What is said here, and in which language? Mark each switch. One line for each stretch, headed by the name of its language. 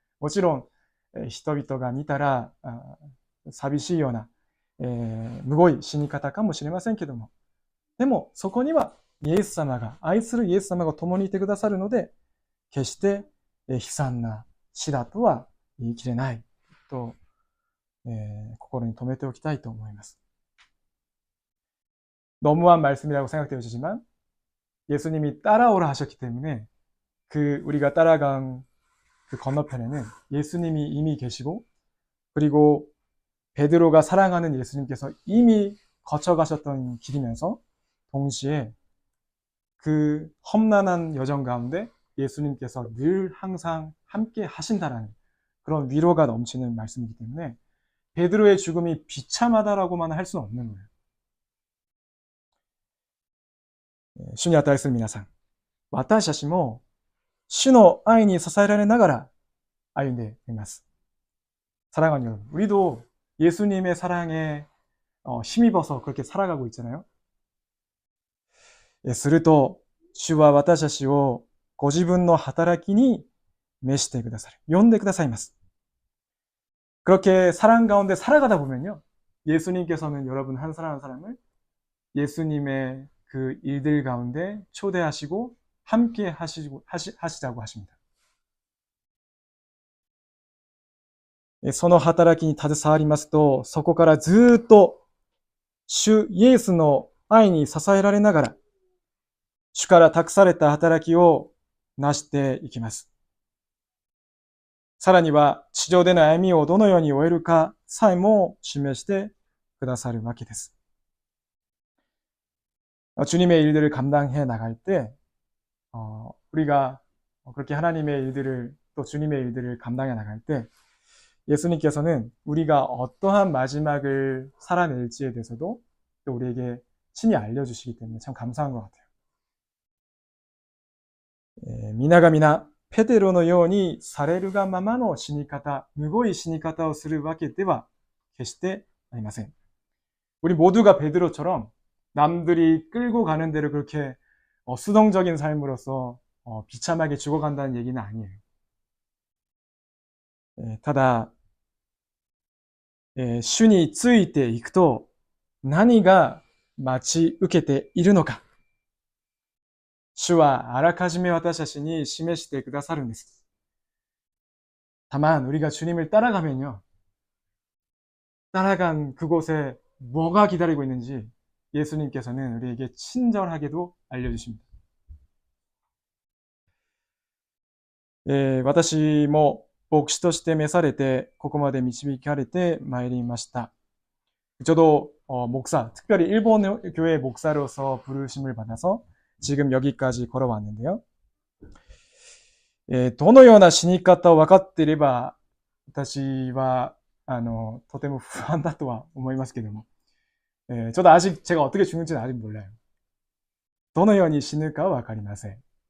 Japanese: もちろん人々が見たら寂しいような、むごい死に方かもしれませんけども、でもそこには愛するイエス様が共にいてくださるので、決して悲惨な死だとは言い切れないと、心に留めておきたいと思います.
Korean: 너무한 말씀이라고 생각되어지지만 예수님이 따라오라 하셨기 때문에 우리가 따라간 그 건너편에는 예수님이 이미 계시고, 그리고 베드로가 사랑하는 예수님께서 이미 거쳐가셨던 길이면서 동시에 그 험난한 여정 가운데 예수님께서 늘 항상 함께 하신다라는 그런 위로가 넘치는 말씀이기 때문에 베드로의 죽음이 비참하다라고만 할 수는 없는 거예요.
Japanese: 主に値する皆さん、私たちも主の愛に支えられながら歩んでいます.
Korean: 사랑하는 여러분, 우리도 예수님의 사랑에 힘입어서 그렇게 살아가고 있잖아요.
Japanese: すると主は私たちをご自分の働きに召してくださる. 呼んでくださいます.
Korean: 그렇게 사랑 가운데 살아가다 보면요, 예수님께서는 여러분 한 사람 한 사람을 예수님의 그 일들 가운데 초대하시고 함께 하시자고 하십니다.
Japanese: その働きに携わりますと、そこからずっと主イエスの愛に支えられながら、主から託された働きを成していきます。さらには地上での歩みをどのように終えるかさえも示してくださるわけです。
Korean: 주님의 일들을 감당해 나갈 때 우리가 그렇게 하나님의 일들을 또 주님의 일들을 감당해 나갈 때 예수님께서는 우리가 어떠한 마지막을 살아낼지에 대해서도 또 우리에게 친히 알려주시기 때문에 참 감사한 것 같아요.
Japanese: 皆が皆ペテロのようにされるがままの死に方、むごい死に方をするわけでは決してありません.
Korean: 우리 모두가 베드로처럼 남들이 끌고 가는 대로 그렇게 수동적인 삶으로서 비참하게 죽어간다는 얘기는 아니에요.
Japanese: ただ主についていくと何が待ち受けているのか、主はあらかじめ私たちに示してくださるんです.
Korean: 다만 우리가 주님을 따라가면요, 따라간 그곳에 뭐가 기다리고 있는지 예수님께서는 우리에게 친절하게도 알려주십니다.
Japanese: 私も牧師として召されてここまで導かれてまいりました.
Korean: 저도 목사, 특별히 일본 교회 목사로서 부르심을 받아서 지금 여기까지 걸어왔는데요.
Japanese: どのような死に方を分かっていれば私はとても不安だとは思いますけども,
Korean: 저도 아직 제가 어떻게 죽는지는 아직 몰라요.
Japanese: どのように死ぬかは分かりません.